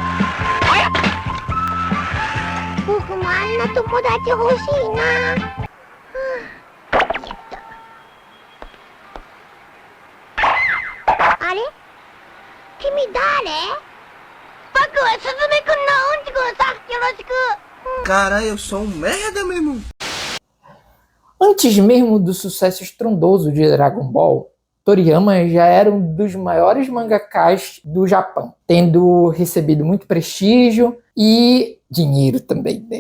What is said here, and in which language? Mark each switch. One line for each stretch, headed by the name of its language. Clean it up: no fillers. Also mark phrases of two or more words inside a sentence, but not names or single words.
Japanese: 僕もあんな友達欲しいな。あれ？君誰？僕はスズメくんのうんちくんさ。よろしく。
Portuguese: Cara, eu sou um merda, meu irmão. Antes mesmo do sucesso estrondoso de Dragon Ball, Toriyama já era um dos maiores mangakás do Japão, tendo recebido muito prestígio e dinheiro também, né?